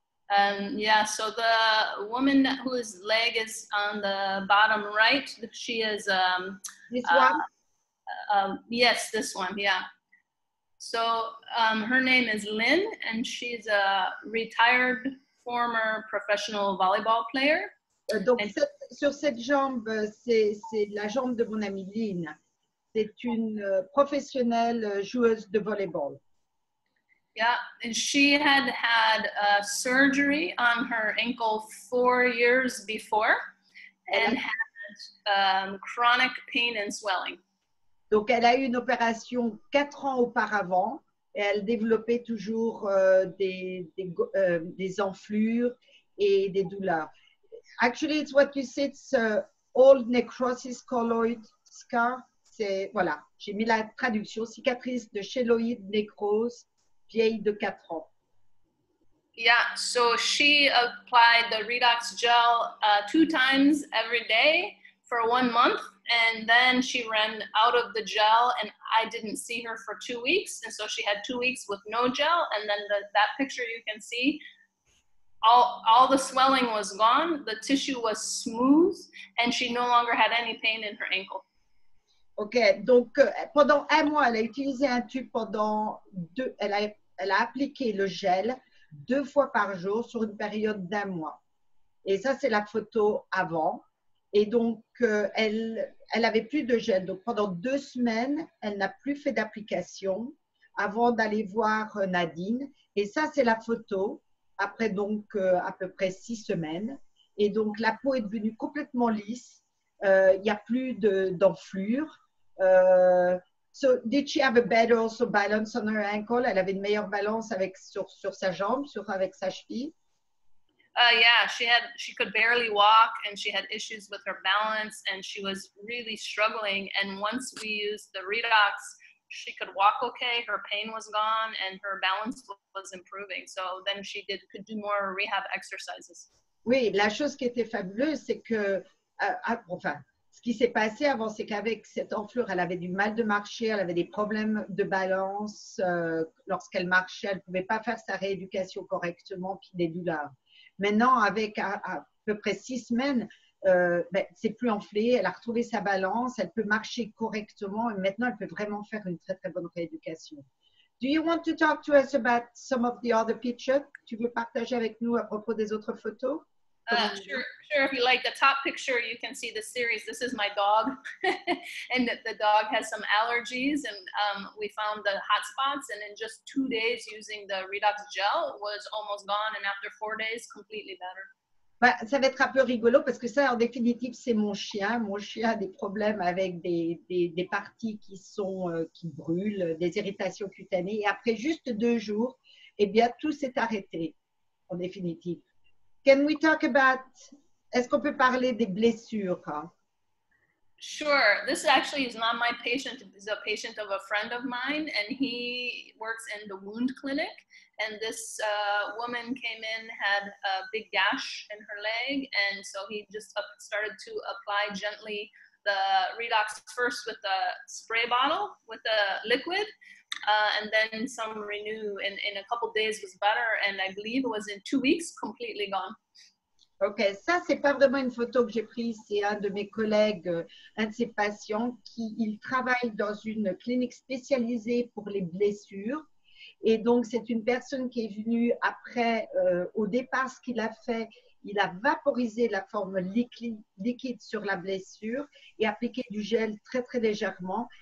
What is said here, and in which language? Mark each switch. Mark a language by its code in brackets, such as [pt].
[en] Yeah, so the woman whose leg is on the bottom right, she is this one? Yes, this one, yeah. So her name is Lynn, and she's a retired former professional volleyball player. [fr] Donc, sur cette jambe, c'est la jambe de mon amie Lynn. C'est une professionnelle joueuse de volleyball. [en] Yeah, and she had surgery on her ankle 4 years before and had chronic pain and swelling. [fr] Donc, elle a eu une opération 4 ans auparavant et elle développait toujours des enflures et des douleurs. [en] Actually, it's what you said, it's old necrosis colloid scar. [fr] C'est, voilà, j'ai mis la traduction, cicatrice de chéloïde nécrose, vieille de 4 ans. [en] Yeah, so she applied the Redox gel 2 times every day for 1 month, and then she ran out of the gel, and I didn't see her for 2 weeks, and so she had 2 weeks with no gel, and then that picture you can see, all the swelling was gone, the tissue was smooth, and she no longer had any pain in her ankle. [fr] Ok, donc pendant 1 mois, elle a utilisé un tube pendant elle a appliqué le gel 2 fois par jour sur une période d'1 mois. Et ça, c'est la photo avant. Et donc, elle elle avait plus de gel. Donc, pendant 2 semaines, elle n'a plus fait d'application avant d'aller voir Nadine. Et ça, c'est la photo après donc à peu près 6 semaines. Et donc, la peau est devenue complètement lisse. Il n'y a plus d'enflure. [en] So, did she have a better also balance on her ankle? [fr] Elle avait une meilleure balance sur sa jambe, avec sa cheville. [en] Yeah, she could barely walk and she had issues with her balance and she was really struggling. And once we used the Redox, she could walk okay, her pain was gone, and her balance was improving. So then she could do more rehab exercises. [fr] Oui, la chose qui était fabuleuse, c'est que, enfin, ce qui s'est passé avant, c'est qu'avec cette enflure, elle avait du mal de marcher, elle avait des problèmes de balance. Lorsqu'elle marchait, elle ne pouvait pas faire sa rééducation correctement, puis des douleurs. Maintenant, avec à peu près 6 semaines, c'est plus enflé, elle a retrouvé sa balance, elle peut marcher correctement et maintenant, elle peut vraiment faire une très, très bonne rééducation. [en] Do you want to talk to us about some of the other pictures? [fr] Tu veux partager avec nous à propos des autres photos? [en] Sure. If you like the top picture, you can see the series. This is my dog, and the dog has some allergies, and we found the hot spots, and in just 2 days using the Redox gel was almost gone, and after 4 days, completely better. [fr] Ça va être un peu rigolo parce que ça, en définitive, c'est mon chien. Mon chien a des problèmes avec des parties qui brûlent, des irritations cutanées. Et après juste 2 jours, eh bien, tout s'est arrêté, en définitive. [en] Can we talk about, [fr] est-ce qu'on peut parler des blessures? [en] Sure. This actually is not my patient. It's a patient of a friend of mine, and he works in the wound clinic. And this woman came in, had a big gash in her leg, and so he just started to apply gently the Redox first with the spray bottle with the liquid, and then some Renew in a couple days was better, and I believe it was in 2 weeks completely gone. [fr] Ok, ça, c'est pas vraiment une photo que j'ai prise, c'est un de mes collègues, un de ses patients, il travaille dans une clinique spécialisée pour les blessures. Et donc, c'est une personne qui est venue après, au départ, ce qu'il a fait, il a vaporisé la forme liquide sur la blessure et appliqué du gel très, très légèrement.